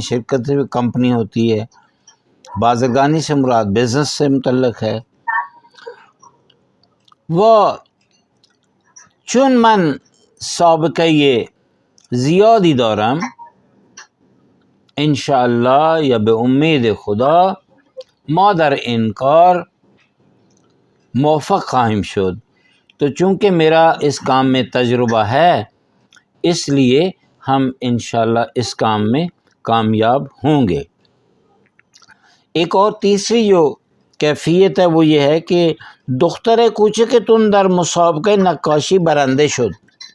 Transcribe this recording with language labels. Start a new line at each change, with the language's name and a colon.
Urdu: شرکت سے بھی کمپنی ہوتی ہے. بازرگانی سے مراد بزنس سے متعلق ہے.
Persian: وہ چون من سابقه زیادی دارم انشاءالله یا به امید خدا ما در این کار موفق خواهیم شد.
Urdu: تو چونکہ میرا اس کام میں تجربہ ہے اس لیے ہم انشاءاللہ اس کام میں کامیاب ہوں گے. ایک اور تیسری جو کیفیت ہے وہ یہ ہے کہ
Persian: دختر کوچکتون در مسابقه نقاشی برنده شد.